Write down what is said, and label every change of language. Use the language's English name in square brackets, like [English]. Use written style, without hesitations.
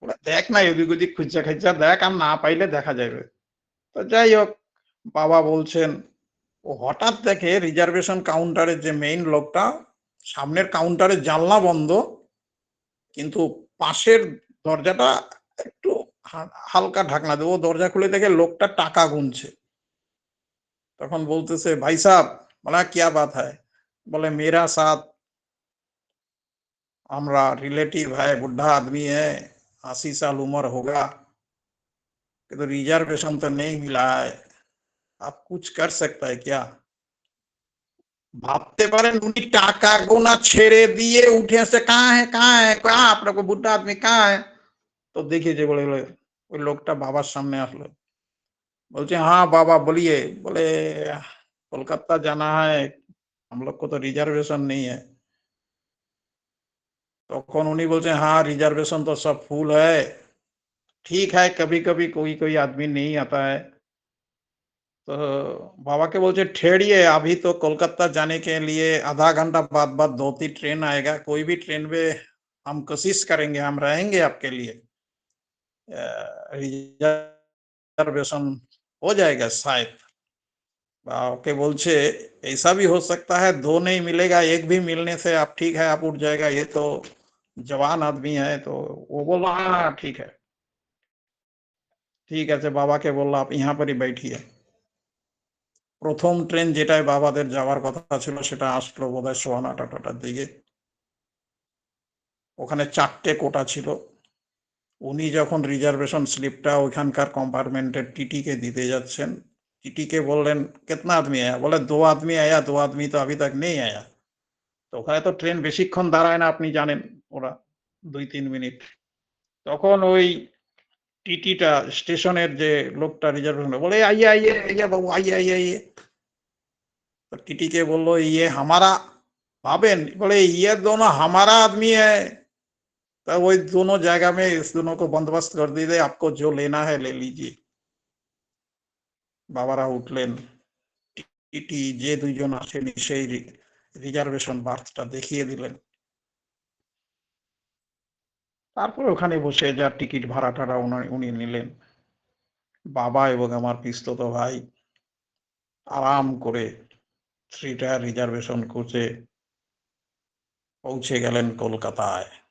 [Bangla] দেখ না, এদিক ওদিক খুঁজা খাইজা দেখ, আর না পাইলে দেখা যাবে। তো যাই হোক, বাবা বলছেন, ও হঠাৎ দেখে রিজার্ভেশন কাউন্টারের যে মেইন লোকটা, সামনের কাউন্টারের জানলা বন্ধ, কিন্তু পাশের দরজাটা একটু হালকা ঢাকনা দেবো, দরজা খুলে দেখে লোকটা টাকা গুনছে। তখন বলতেছে, ভাই সাহেব, বলা [Hindi] क्या बात है। বলে मेरा साथ, আমরা रिलेटिव है, बुढ़ा आदमी है, 80 साल उम्र होगा, কিন্তু रिजर्वेशन तो नहीं मिला है, आप कुछ कर सकता है क्या। [Bangla] ভাবতে পারেন, উনি টাকা গোনা ছেড়ে দিয়ে উঠে আসছে, কাহা আপনার বুদ্ধা আদমি কাহা। তো দেখিয়েছে বলে বলে ওই লোকটা বাবার সামনে আসলো, বলছে, [Hindi] हाँ बाबा बोलिए। बोले, कोलकाता जाना है, हम लोग को तो रिजर्वेशन नहीं है। [Bangla] তখন উনি বলছেন, [Hindi] हाँ रिजर्वेशन तो सब फुल है, ठीक है कभी कभी कोई कोई आदमी नहीं आता है। तो बाबा के बोलते, ठहरिए, अभी तो कोलकाता जाने के लिए आधा घंटा बाद बाद 2-3 ट्रेन आएगा, कोई भी ट्रेन में हम कोशिश करेंगे, हम रहेंगे आपके लिए, रिजर्वेशन हो जाएगा शायद। ओके बोलছে, ऐसा भी हो सकता है, दो नहीं मिलेगा, एक भी मिलने से आप ठीक है, आप उठ जाएगा, ये तो जवान आदमी है। तो वो बोला, हाँ ठीक है, [Bangla] ঠিক আছে। বাবাকে বলল, [Hindi] आप यहाँ पर ही बैठिए। [Bangla] প্রথম ট্রেন যেটায় বাবাদের যাওয়ার কথা ছিল সেটা আসলো বোধহয় 9:15-8টার দিকে। ওখানে 4টে কোটা ছিল। উনি যখন রিজার্ভেশন স্লিপটা ওইখানকার কম্পার্টমেন্টের টিটিকে দিতে যাচ্ছেন, টিটিকে বললেন, [Hindi] कितना आदमी आया। বলে, 2 आदमी आया, 2 आदमी तो अभी तक नहीं आया। [Bangla] তো ওখানে তো ট্রেন বেশিক্ষণ দাঁড়ায় না, আপনি জানেন, ওরা 2-3 মিনিট। তখন ওই টিটিটা, স্টেশনের যে লোকটা রিজার্ভেশন, বলে, [Hindi] आइए आइए आइए बाबू, आइए आइए आइए। तो टीटी बोलो, ये हमारा। भावेन, बोले, ये दोनों हमारा आदमी है। तो वही दोनों जगह में इस दोनों को बंदोबस्त कर दीजिए, आपको जो लेना है ले लीजिए। [Bangla] বাবারা উঠলেন, টিটি যে দুইজন আসেনি সেই রিজার্ভেশন বার্থটা দেখিয়ে দিলেন। তারপর ওখানে বসে যার টিকিট ভাড়া টাড়া উনি নিলেন। বাবা এবং আমার পিসতুত ভাই আরাম করে 3 টায়ার রিজার্ভেশন কোচে পৌঁছে গেলেন কলকাতায়।